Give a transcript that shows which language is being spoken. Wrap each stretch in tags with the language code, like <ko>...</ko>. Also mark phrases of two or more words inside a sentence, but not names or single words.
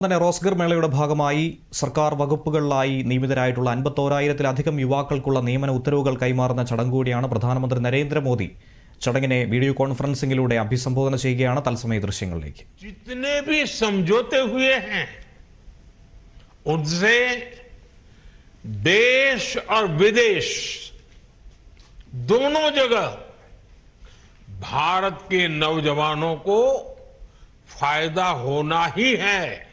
<ml>തന്നെ റോസ്ഗർ മേളയുടെ ഭാഗമായി സർക്കാർ വകുപ്പുകളിലായി നിയമിതരായിട്ടുള്ള 51,000-ത്തിലധികം യുവാക്കൾക്കുള്ള നിയമന ഉത്തരവുകൾ കൈമാറുന്ന ചടങ്ങ് കൂടിയാണ്. പ്രധാനമന്ത്രി നരേന്ദ്രമോദി ചടങ്ങിനെ വീഡിയോ കോൺഫറൻസിംഗിലൂടെ അഭിസംബോധന ചെയ്യുകയാണ്. തത്സമയ ദൃശ്യങ്ങളിലേക്ക്.</ml> <hi>जितने भी समझौते हुए हैं उनसे देश और विदेश दोनों जगह भारत के नौजवानों को फायदा होना ही है.</hi>